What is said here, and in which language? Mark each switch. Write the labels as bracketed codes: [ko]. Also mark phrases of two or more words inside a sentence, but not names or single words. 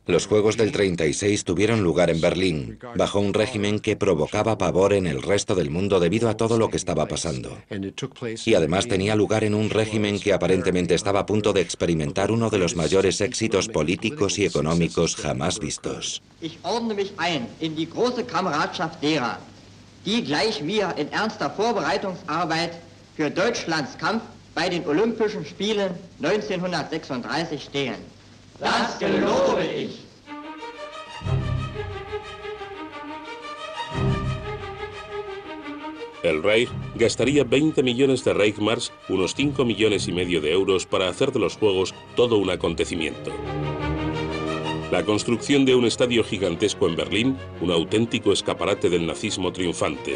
[es] Los Juegos del 36 tuvieron lugar en Berlín, bajo un régimen que provocaba pavor en el resto del mundo debido a todo lo que estaba pasando. Y además tenía lugar en un régimen que aparentemente estaba a punto de experimentar uno de los mayores éxitos políticos y económicos jamás vistos. [de] Ich ordne mich ein in die große Kameradschaft derer, die gleich wir in ernster Vorbereitungsarbeit für Deutschlands Kampf bei den Olympischen Spielen 1936 stehen. Das gelobe ich. [es] El Reich gastaría 20 millones de Reichsmarks, unos 5,5 millones de euros, para hacer de los Juegos todo un acontecimiento. La construcción de un estadio gigantesco en Berlín, un auténtico escaparate del nazismo triunfante.